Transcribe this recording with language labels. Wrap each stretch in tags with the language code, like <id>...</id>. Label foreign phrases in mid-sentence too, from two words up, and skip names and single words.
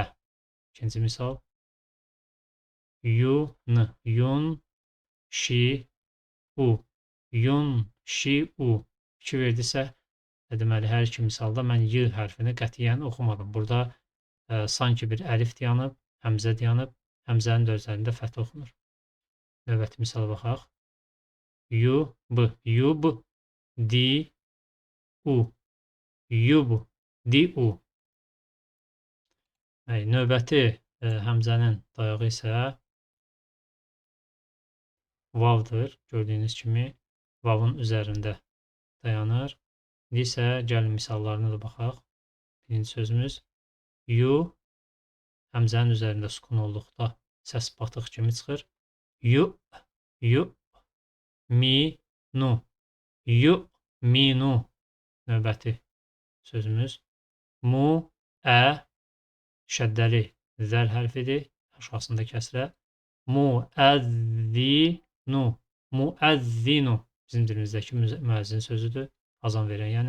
<az>İkinci misal.</az> <ar>يُنْشِئُ، يُنْشِئُ.</ar> <az>İki verdisə, deməli, hər iki misalda mən y hərfini qətiyyən oxumadım. Burada sanki bir əlif dayanıb, həmzə dayanıb, həmzənin də üzərində fəth oxunur. Növbəti misala baxaq. Yub,</az> <ar>دِئُ، يُبْدِئُ.</ar> <az>Növbəti həmzənin dayağı isə vavdır. Gördüyünüz kimi vavın üzərində dayanır. İndi isə gəlin misallarına da baxaq. Birinci sözümüz yu, həmzənin üzərində sukun olduqda səs batıq kimi çıxır.</az> <ar>يُؤْ، مِنُ، يُؤْمِنُ.</ar> <az>Növbəti sözümüz mu-ə, şəddəli zəl hərfidir, aşağısında kəsrə.</az> <ar>مُؤَذِّنُ، مُؤَذِّنُ.</ar> <az>Bizim dilimizdəki müəzzin sözüdür, azan verən yəni.</az>